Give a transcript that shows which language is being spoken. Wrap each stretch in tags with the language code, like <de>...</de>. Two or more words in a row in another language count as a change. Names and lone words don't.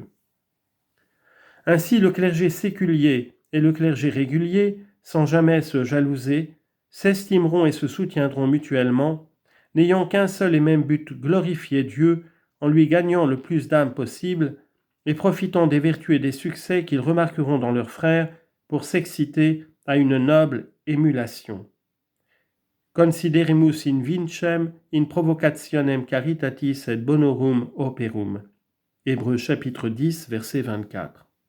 <fr>Ainsi, le clergé séculier et le clergé régulier, sans jamais se jalouser, s'estimeront et se soutiendront mutuellement, n'ayant qu'un seul et même but, glorifier Dieu en lui gagnant le plus d'âmes possible et profitant des vertus et des succès qu'ils remarqueront dans leurs frères pour s'exciter à une noble émulation.</fr> <la>Consideremus in vincem in provocationem caritatis et bonorum operum.</la> <fr>Hébreux chapitre 10, verset 24.</fr>